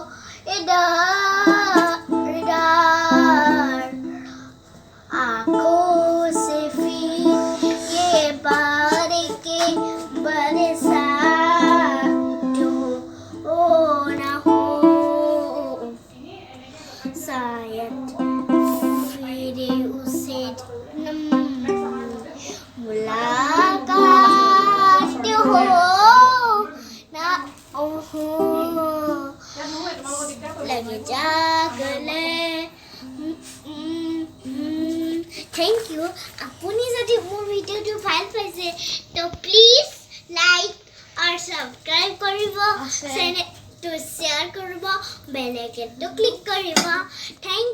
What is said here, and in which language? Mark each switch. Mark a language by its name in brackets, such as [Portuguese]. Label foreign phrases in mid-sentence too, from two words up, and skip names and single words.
[Hindi] इधर आँखों से फिर ये बार के बरसात हो ना हो शायद फिर उसे मुलाकात हो ना हो लगे जागले [English] thank you [Assamese] আপুনি যদি মোৰ ভিডিওটো ভাল পাইছে তো প্লিজ লাইক আৰু সাবস্ক্রাইব কৰিব চেনেলটো শ্বেয়াৰ কৰিব বেল আইকনটো ক্লিক কৰিব